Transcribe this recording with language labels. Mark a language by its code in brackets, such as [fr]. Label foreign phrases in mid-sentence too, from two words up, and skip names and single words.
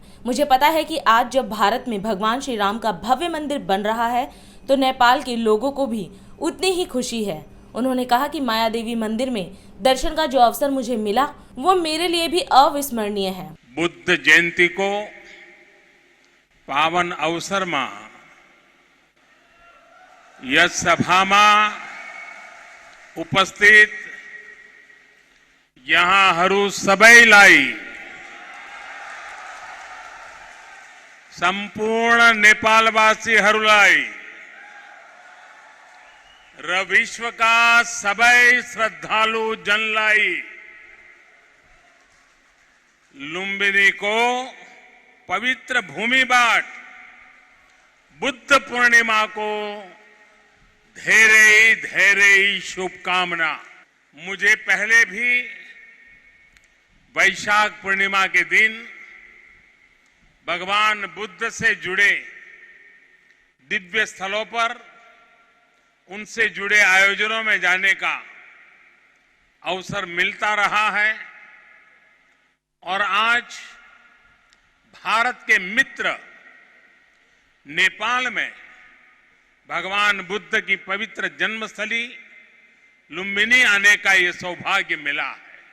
[hi] मुझे पता है कि आज जब भारत में भगवान श्री राम का भव्य मंदिर बन रहा है तो नेपाल के लोगों को भी उतनी ही खुशी है। उन्होंने कहा कि माया देवी मंदिर में दर्शन का जो अवसर मुझे मिला वो मेरे लिए भी अविस्मरणीय है। [ne] बुद्ध जयंती को पावन अवसर में यह सभा में उपस्थित यहाँ सबैलाई संपूर्ण नेपालवासीहरूलाई र विश्वका सबै श्रद्धालु जनलाई लुम्बिनी को पवित्र भूमिबाट बुद्ध पूर्णिमा को धेरे धेरे शुभकामना। [hi] मुझे पहले भी वैशाख पूर्णिमा के दिन भगवान बुद्ध से जुड़े दिव्य स्थलों पर उनसे जुड़े आयोजनों में जाने का अवसर मिलता रहा है और आज भारत के मित्र नेपाल में भगवान बुद्ध की पवित्र जन्मस्थली लुम्बिनी आने का ये सौभाग्य मिला है।